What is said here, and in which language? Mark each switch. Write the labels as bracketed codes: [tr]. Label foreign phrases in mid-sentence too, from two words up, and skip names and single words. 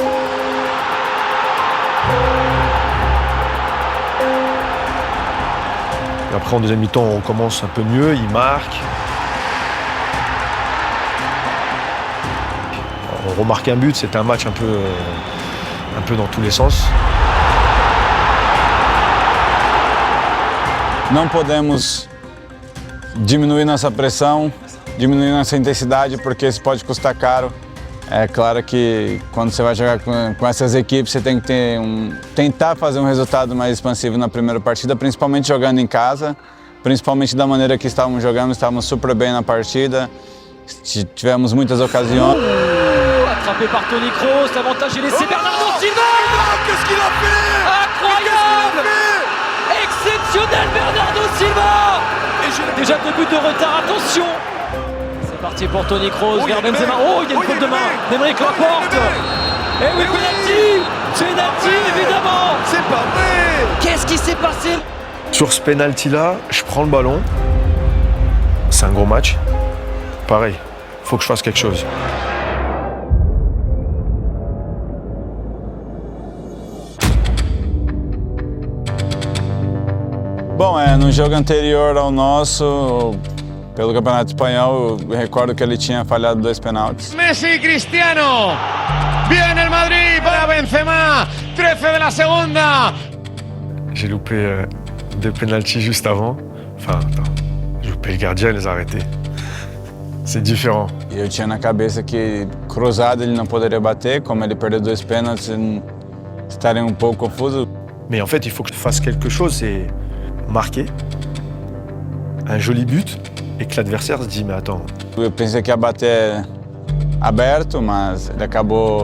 [fr] Et après en deuxième mi-temps, on commence un peu mieux, il marque. On remarque un but, c'était un match un peu dans tous les sens. [pt] Não podemos diminuir nossa pressão, diminuir nossa intensidade, porque isso pode custar caro. É claro que quando você vai jogar com essas equipes, você tem que tentar fazer um resultado mais expansivo na primeira partida, principalmente jogando em casa, principalmente da maneira que estávamos super bem na partida, tivemos muitas ocasiões. [fr] Attrapé par Toni Kroos, l'avantage est laissé Bernardo Silva. Qu'est-ce qu'il a fait? Incroyable! Exceptionnel Bernardo Silva! Et déjà 2 buts de retard, attention! C'est parti pour Toni Kroos vers Benzema. Oh, il y a une faute de main. Nemric Laporte. Et oui, penalty! Penalty, évidemment! C'est pas vrai! Qu'est-ce qui s'est passé? Sur ce penalty-là, je prends le ballon. C'est un gros match. Pareil, faut que je fasse quelque chose. [pt] Bom, no jogo anterior ao nosso, pelo Campeonato Espanhol, eu recordo que ele tinha falhado 2 penaltis. Messi, Cristiano. [es] Viene el Madrid para Benzema. 13 de la segunda. [fr] J'ai loupé 2 penalties juste avant. Enfin, attends, j'ai loupé le gardien et les arrêté. C'est différent. [pt] E eu tinha na cabeça que cruzado ele não poderia bater, como ele perdeu 2 pênaltis, estaria um pouco confuso. [fr] Mais en fait, il faut que je fasse quelque chose, c'est marquer un joli but et que l'adversaire se dit mais attends. [pt] Eu pensei que ia bater aberto, mas ele acabou.